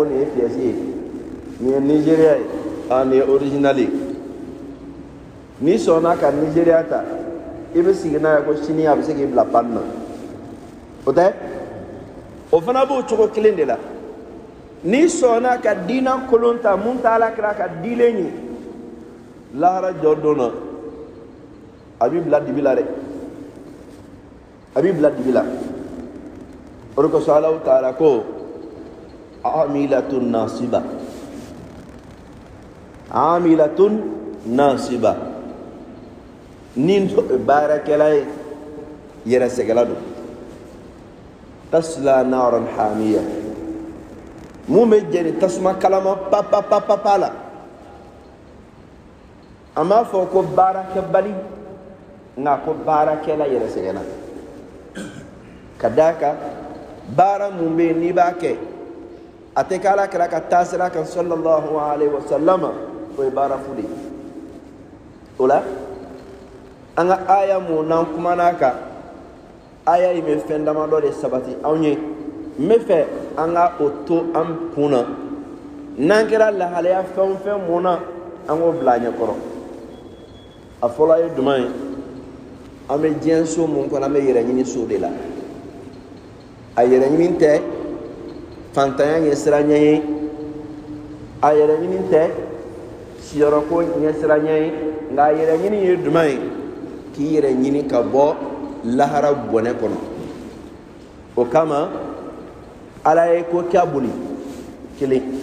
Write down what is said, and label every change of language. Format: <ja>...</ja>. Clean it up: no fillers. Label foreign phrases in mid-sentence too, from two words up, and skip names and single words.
<bm>nin ye pièce ye nin ye nigériya ye nin ye original ye n'i sɔnna ka nigériya ta i bɛ sigi n'a ye ko sini a bɛ se k'i bila panne na o tɛ o fana b'o cogo kelen de la n'i sɔnna ka diina kolon ta mun t'a la kira ka dilen ye lahara jɔ don na a b'i bila dibi la dɛ a b'i bila dibi la o de kosɔn Alahu taala ko</bm> <ar>عاملة ناصبة عاملة ناصبة</ar> <bm>ni baarakɛla ye yɛrɛ sɛgɛla don</bm> <ar>تصلى نارا حامية</ar> <bm>mun bɛ jeni tasuma kalama papapapapa la a m'a fɔ ko baarakɛbali nka ko baarakɛla yɛrɛ sɛgɛnna ka d'a kan baara mun bɛ yen n'i b'a kɛ a tɛ kɛ ala kira ka taasira kan</bm> <ar>صلى الله عليه وسلم</ar> <bm>o ye baara fu de ye o la an ka aya mun n'an kumana a kan aya in bɛ fɛn damadɔ de sabati anw ye n bɛ fɛ an ka o to an kun na n'an kɛra lahalaya fɛn o fɛn mun na an k'o bila a ɲɛkɔrɔ a fɔlɔ ye jumɛn ye an bɛ diɲɛ so mun kɔnɔ an bɛ yɛrɛ ɲini so de la a yɛrɛ ɲini tɛ fantanya ɲɛsiranɲɛ ye a yɛrɛ ɲini tɛ siyɔrɔko ɲɛsiranɲɛ ye nka a yɛrɛ ɲini ye jumɛn ye k'i yɛrɛ ɲini ka bɔ lahara bɔnɛ kɔnɔ o kama ala ye ko kɛ boli kelen</bm>